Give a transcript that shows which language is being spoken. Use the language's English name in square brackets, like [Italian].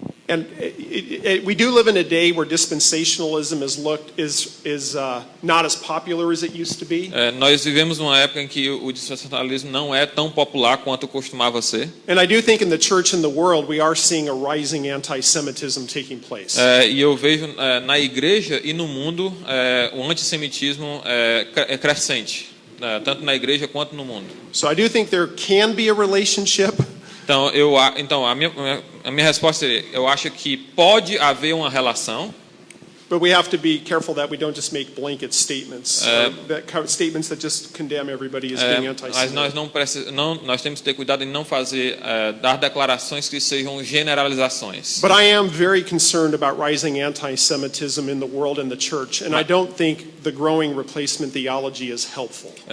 [English] And we do live in a day where dispensationalism is not as popular as it used to be. [Portuguese] Nós vivemos numa época em que o dispensacionalismo não é tão popular quanto costumava ser. [English] And I do think in the church and the world we are seeing a rising anti-Semitism taking place. [Portuguese] E eu vejo na igreja e no mundo o antissemitismo crescente, tanto na igreja quanto no mundo. [English] So I do think there can be a relationship. [Portuguese] Então a minha resposta seria, eu acho que pode haver uma relação. [English] But we have to be careful that we don't just make blanket statements, statements that just condemn everybody as being [Portuguese] Mas [English] anti-Semitic. [Portuguese] nós temos que ter cuidado em não dar declarações que sejam generalizações. [English] But I am very concerned about rising anti-Semitism in the world and the church, and I don't think the growing replacement theology is helpful.